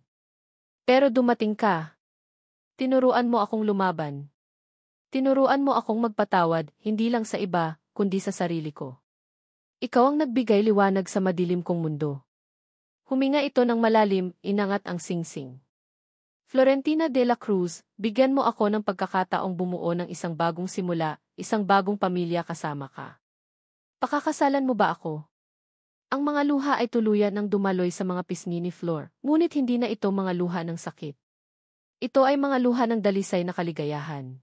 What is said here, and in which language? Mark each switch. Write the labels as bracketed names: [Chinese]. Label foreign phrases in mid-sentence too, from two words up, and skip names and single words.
[Filipino] Pero dumating ka. Tinuruan mo akong lumaban. Tinuruan mo akong magpatawad, hindi lang sa iba, kundi sa sarili ko. Ikaw ang nagbigay liwanag sa madilim kong mundo. Huminga ito ng malalim, inangat ang singsing. Florentina de la Cruz, bigyan mo ako ng pagkakataong bumuo ng isang bagong simula, isang bagong pamilya kasama ka. Pakakasalan mo ba ako? Ang mga luha ay tuluyan ng dumaloy sa mga pisngi ni Flor, ngunit hindi na ito mga luha ng sakit. Ito ay mga luha ng dalisay na kaligayahan.